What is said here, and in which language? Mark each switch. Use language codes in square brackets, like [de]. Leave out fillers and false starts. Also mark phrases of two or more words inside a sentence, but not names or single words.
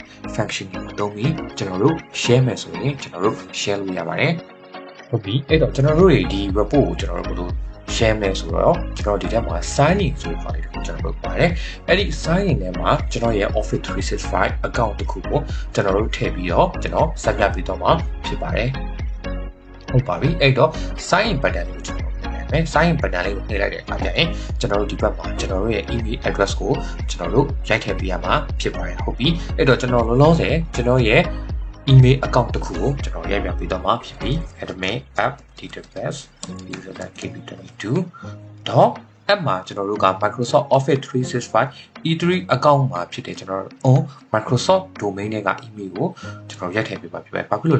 [my] function တွေကိုသုံးပြီးကျွန်တော်တို့ share မယ်ဆိုရင်ကျွန်တော်တို့ share လို့ရပါတယ်ဟုတ်ပြီအဲ့တော့ကျွန်တော်တို့ဒီ report ကိုကျွန်တော်တို့ဘယ်လို share မယ်ဆိုတော့ကျွန်တော် ဒီထဲမှာ [en] sign in [my] ဆိုတဲ့ file တစ်ခုကျွန်တော်တို့ပါတယ်အဲ့ဒီ [en] sign in [my] ထဲမှာကျွန်တော်ရဲ့ Office 365 account တစ်ခုကိုကျွန်တော်တို့ထည့်ပြီးတော့ကျွန်တော်ဆက်ပြပေးတော့မှာဖြစ်ပါတယ်ဟုတ်ပါပြီအဲ့တော့ [en] sign in button [my] ကိုကျွန်တော်နှိပ် [en] sign in button [my] လေးကိုနှိပ်လိုက်တဲ့အခါကျရင်ကျွန်တော်တို့ဒီဘက်မှာကျွန်တော်တို့ရဲ့ [en] email address [my] ကိုကျွန်တော်တို့ရိုက်ထည့်ပေးရမှာဖြစ်ပါတယ်ဟုတ်ပြီအဲ့တော့ကျွန်တော်လောလောဆယ်ကျွန်တော်ရဲ့ [en] email account [my] တစ်ခုကိုကျွန်တော်ရိုက်ပြပေးတော့မှာဖြစ်ပြီး admin@databuzz.kp22 app မှာကျွန်တော်တို့က Microsoft Office 365 E3 account မှာဖြစ်တဲ့ကျွန်တော်တို့ Microsoft domain နဲ့က email ကိုကျွန်တော်ရိုက်ထည့်ပေးပါဖြစ်ပါတယ်။ဘာဖြစ်လို့